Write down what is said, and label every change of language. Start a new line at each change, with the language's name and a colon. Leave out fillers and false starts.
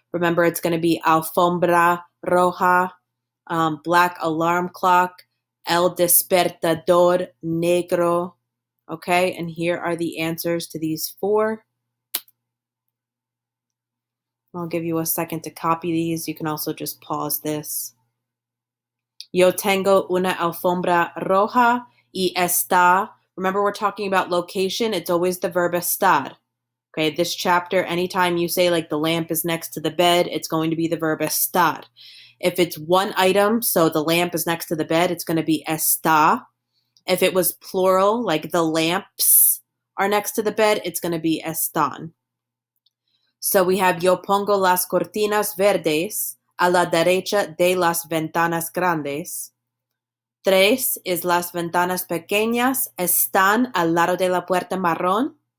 English: Remember, it's going to be
Spanish: alfombra roja,
English: black alarm clock,
Spanish: el despertador negro.
English: Okay, and here are the answers to these four. I'll give you a second to copy these. You can also just pause this.
Spanish: Yo tengo una alfombra roja y está.
English: Remember, we're talking about location. It's always the verb estar. Okay, this chapter, anytime you say like the lamp is next to the bed, it's going to be the verb estar. If it's one item, so the lamp is next to the bed, it's going to be está. If it was plural, like the lamps are next to the bed, it's going to be están. So we have
Spanish: yo pongo las cortinas verdes a la derecha de las ventanas grandes.
English: 3 is
Spanish: las ventanas pequeñas están al lado de la puerta marrón.